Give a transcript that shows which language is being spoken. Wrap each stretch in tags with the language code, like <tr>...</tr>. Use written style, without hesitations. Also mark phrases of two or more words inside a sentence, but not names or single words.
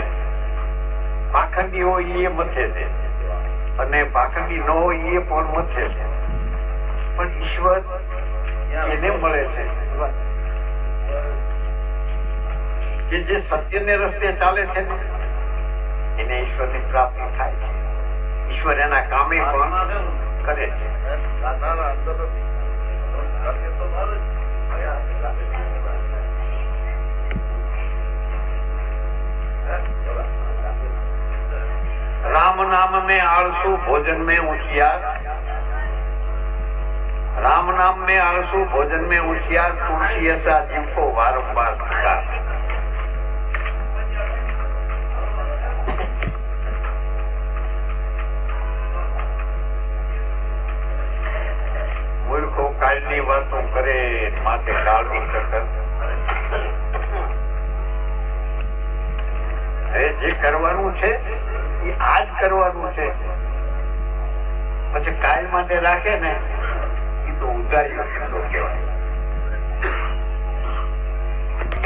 <gu>પાખંડી હોય એ મથે છે અને પાખંડી ન હોય એ પણ મથે છે, પણ ઈશ્વર એને મળે છે કે જે સત્યને રસ્તે ચાલે છે ને એને ઈશ્વરની પ્રાપ્તિ થાય છે. ઈશ્વર એના કામે પણ કરે છે.</gu> <hi>राम नाम में आलसू भोजन में होशियार, राम नाम में आलसू भोजन में होशियार, तुलसी ऐसा जीव को वारंवार पुकार.</hi> <gu>મૂર્ખો કાલની વાતો કરે માથે કાળની ચક્કર. જે કરવાનું છે એ આજ કરવાનું છે, પછી કાલ માટે રાખે ને એ તો ઉધારીઓ ધંધો કહેવાય.</gu>